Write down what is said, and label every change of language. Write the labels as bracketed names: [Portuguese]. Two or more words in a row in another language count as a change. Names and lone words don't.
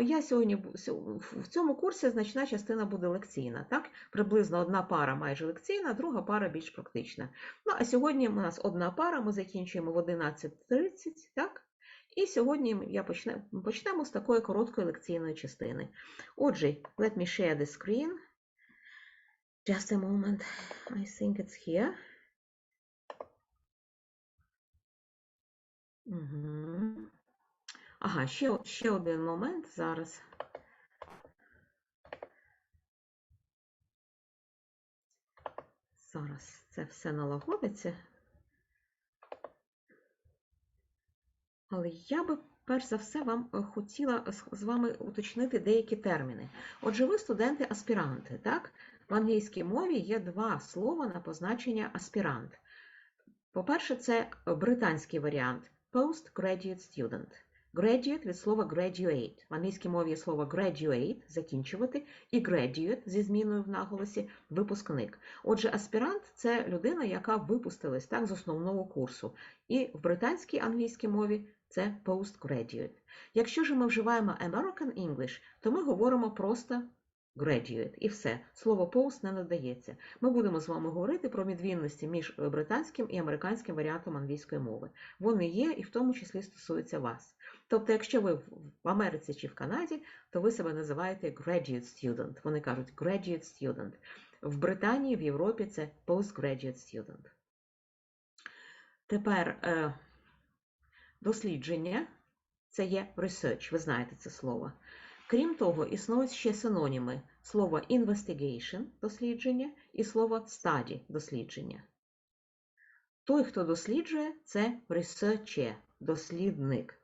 [Ukrainian] Я сьогодні в цьому курсі значна частина буде лекційна. Так? Приблизно одна пара майже лекційна, друга пара більш практична. Ну, а сьогодні у нас одна пара, ми закінчуємо в 11:30, так? І сьогодні почнемо з такої короткої лекційної частини. Отже, [English] let me share the screen. Just a moment. I think it's here. Угу. [Ukrainian] Ага, ще один момент зараз. Зараз це все налагодиться. Але я би, перш за все, хотіла з вами уточнити деякі терміни. Отже, ви студенти-аспіранти, так? В англійській мові є два слова на позначення аспірант. По-перше, це британський варіант [English] postgraduate student. [Ukrainian] Graduate від слова graduate. В англійській мові є слово graduate, закінчувати, і graduate зі зміною в наголосі випускник. Отже, аспірант – це людина, яка випустилась так, з основного курсу. І в британській англійській мові це postgraduate. Якщо ж ми вживаємо [English] American English, [Ukrainian] то ми говоримо просто graduate і все. Слово post не надається. Ми будемо з вами говорити про відмінності між британським і американським варіантом англійської мови. Вони є і в тому числі стосуються вас. Тобто, якщо ви в Америці чи в Канаді, то ви себе називаєте [English] graduate student. [Ukrainian] Вони кажуть [English] graduate student. [Ukrainian] В Британії, в Європі це [English] postgraduate student. [Ukrainian] Тепер дослідження – це є research, ви знаєте це слово. Крім того, існують ще синоніми слова investigation – дослідження і слово study – дослідження. Той, хто досліджує – це researcher – дослідник.